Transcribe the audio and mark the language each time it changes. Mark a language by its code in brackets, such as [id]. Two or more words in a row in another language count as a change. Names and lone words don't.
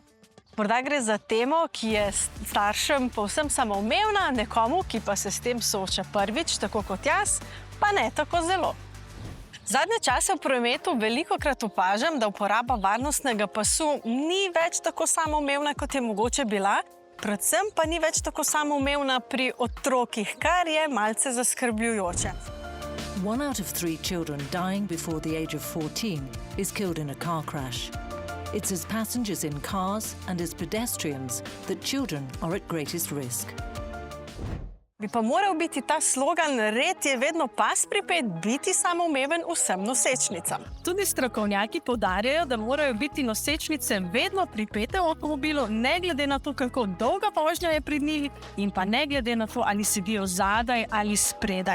[sl] Morda gre za temo, ki je staršem povsem samoumevna, nekomu, ki pa se s tem sooča prvič, tako kot jaz, pa ne tako zelo. Zadnje čase v prometu velikokrat opažam, da uporaba varnostnega pasu ni več tako samoumevna, kot je mogoče bila, predvsem pa ni več tako samoumevna pri otrokih, kar je malce zaskrbljujoče. [en] 1 out of 3 children dying before the age of 14 is killed in a car crash. It's as passengers in cars and as pedestrians that children are at greatest risk. [sl] Bi pa moral biti ta slogan "Red je vedno pas pripet" biti samoumeven vsem nosečnicam. Tudi strokovnjaki poudarjajo, da morajo biti nosečnice vedno pripete v avtomobilu, ne glede na to, kako dolga vožnja je pred njih, in pa ne glede na to, ali sedijo zadaj ali spredaj.